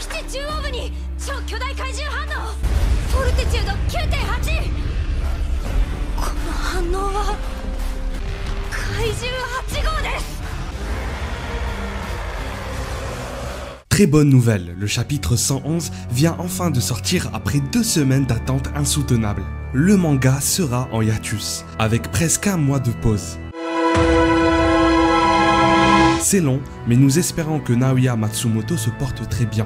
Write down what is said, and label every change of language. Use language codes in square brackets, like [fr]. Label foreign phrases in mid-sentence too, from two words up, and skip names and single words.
[ja] 中央部に超巨大怪獣反応。フォルテチュード 9.8。この反応は怪獣8号です。 [fr] Très bonne nouvelle, le chapitre 111 vient enfin de sortir après 2 semaines d'attente insoutenable. Le manga sera en hiatus, avec presque un mois de pause. C'est long, mais nous espérons que Naoya Matsumoto se porte très bien.